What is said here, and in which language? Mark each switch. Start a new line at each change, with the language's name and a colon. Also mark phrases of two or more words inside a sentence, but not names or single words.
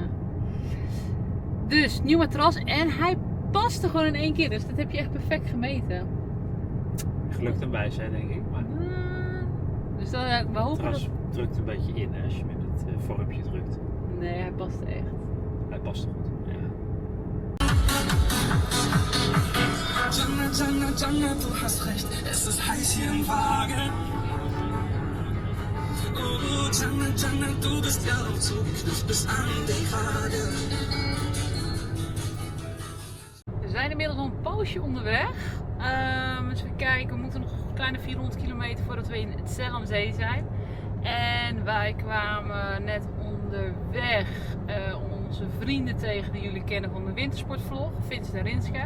Dutch: Dus nieuw matras en hij paste gewoon in één keer. Dus dat heb je echt perfect gemeten. Geluk en wijsheid, denk ik. Maar Dus we hopen het dat... gras drukt een beetje in hè, als je met het vormpje drukt. Nee, hij paste echt. Hij past er goed. Ja.
German: Jannah, Jannah, Jannah, du hast recht, es ist heiß hier im Wagen. Oh, Jannah, Jannah, du bist ja auch zugeknüpft bis an den Kragen.
Dutch: We zijn inmiddels al een poosje onderweg. Dus we kijken, we moeten nog een kleine 400 kilometer voordat we in het Zell am Zee zijn. En wij kwamen net onderweg onze vrienden tegen die jullie kennen van de wintersportvlog, Vincent en Rinske.